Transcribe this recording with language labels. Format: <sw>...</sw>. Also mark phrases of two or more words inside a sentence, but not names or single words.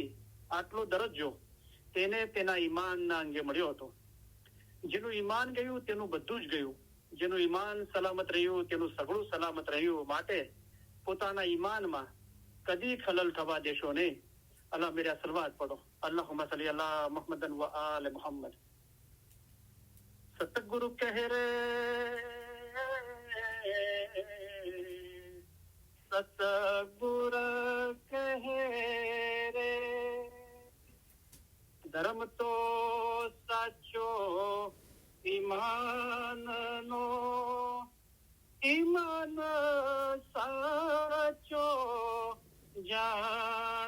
<gu>આટલો દરજ્જો તેને તેના ઈમાનના અંગે મળ્યો હતો. જેનું ઈમાન ગયું તેનું બધું જ ગયું. જેનું ઈમાન સલામત રહ્યું તેનું સગળું સલામત રહ્યું. માટે પોતાના ઈમાનમાં કદી ખલલ થવા દેશો નહીં.</gu> <hi>अल्लाह मेरा सलवात पढ़ो.</hi> <ar>اللهم صل على محمد وآل محمد.</ar> <gu>સતગુરુ કહે રે સતગુરુ કહે રે, ધર્મ તો સાચો ઈમાનનો, ઈમાન સાચો જાણ.</gu>